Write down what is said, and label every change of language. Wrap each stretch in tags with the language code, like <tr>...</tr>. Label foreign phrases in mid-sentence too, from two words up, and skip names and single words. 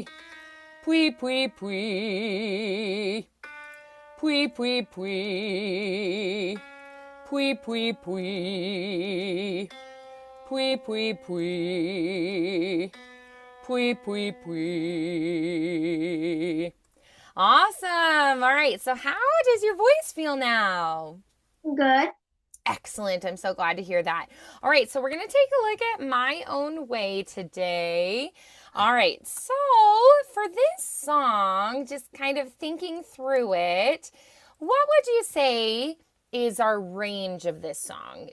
<en>Pui, pui, pui. Pui, pui, pui. Pui, pui, pui. Pui, pui, pui. Pui, pui, pui. Awesome. All right. So, how does your voice feel now? Good. Excellent. I'm so glad to hear that. All right. So, we're going to take a look at my own way today. All right. So, for this song, just kind of thinking through it, what would you say is our range of this song?</en>